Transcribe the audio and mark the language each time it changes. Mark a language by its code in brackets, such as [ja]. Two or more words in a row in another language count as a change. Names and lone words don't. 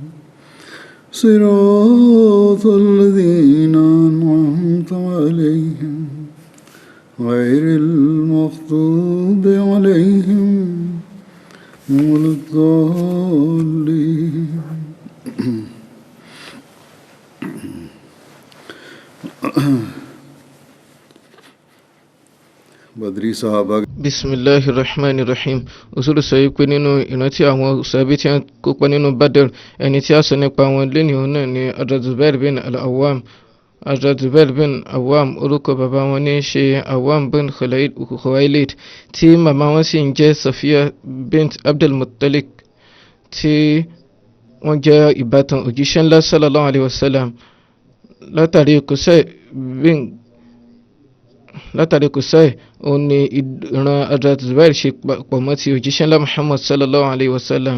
[ar] صراط الذين أنعمت عليهم غير المغضوب عليهم ولا الضالين [ur] بدری صحابہ [ar] Bismillahirrahmanirrahim. [yo] Usulu sọ pé nínú ìrántí àwọn sàbí tí wọ́n kópa nínú Badr, ẹni tí a sọ nípa wọn lẹ́ni òun náà ni Hazrat Zubair bin al-Awwam. Hazrat Zubair bin Awwam, orúkọ bàbá wọn ní ṣe Awwam bin Khuwailid, tí màmá wọn sì ń jẹ́ Safiya bint Abdul Muttalib, tí wọ́n jẹ́ ìbátan òjíṣẹ́ ńlá [ar] صلى الله عليه وسلم. [yo] Látàrí Qusay òun ni ìran Hazrat Zubair ṣe pọ̀ mọ́ ti òjíṣẹ́ ńlá Muhammad [ar] صلى الله عليه وسلم.